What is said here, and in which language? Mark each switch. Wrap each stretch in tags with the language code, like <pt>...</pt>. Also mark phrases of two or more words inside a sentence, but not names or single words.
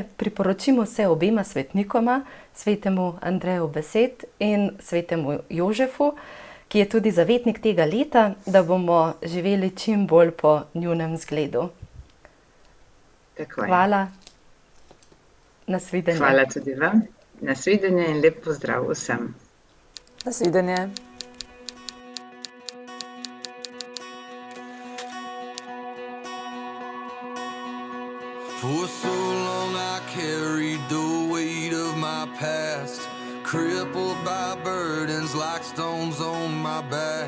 <sl>Priporočimo se obema svetnikoma, svetemu Andreju Besed in svetemu Jožefu, ki je tudi zavetnik tega leta, da bomo živeli čim bolj po njunem zgledu. Tako je. Hvala. Nasvidenje. Hvala tudi vam. Nasvidenje in lep pozdrav vsem. Nasvidenje.</sl> <en>For so long I carried the weight of my past, crippled by burdens like stones on my back.</en>